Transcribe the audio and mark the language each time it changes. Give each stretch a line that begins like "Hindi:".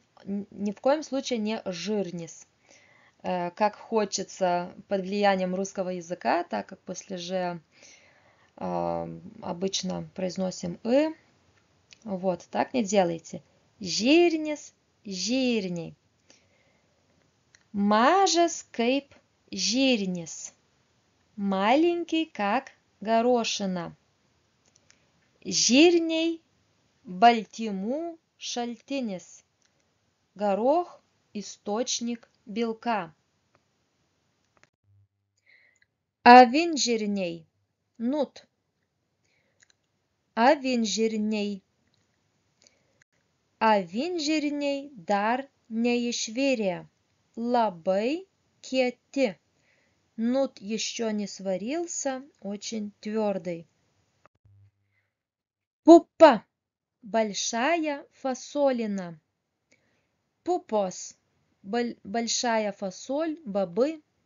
Russian: Ни в коем случае не жирнис. Как хочется под влиянием русского языка, так как после «ж» обычно произносим «ы». Вот, так не делайте.
Lithuanian: Žirnis, žirniai. Mažas kaip žirnis.
Russian: Маленький, как горошина.
Lithuanian: Žirniai, baltymų šaltinis.
Russian: Горох – источник белка.
Lithuanian: Avinžirniai, nut. Avinžirniai. Avinžirniai dar neišvirė. Labai kieti.
Russian: Нут еще не сварился, очень твердый. Пупа – большая фасолина. Пупос – большая фасоль, бобы.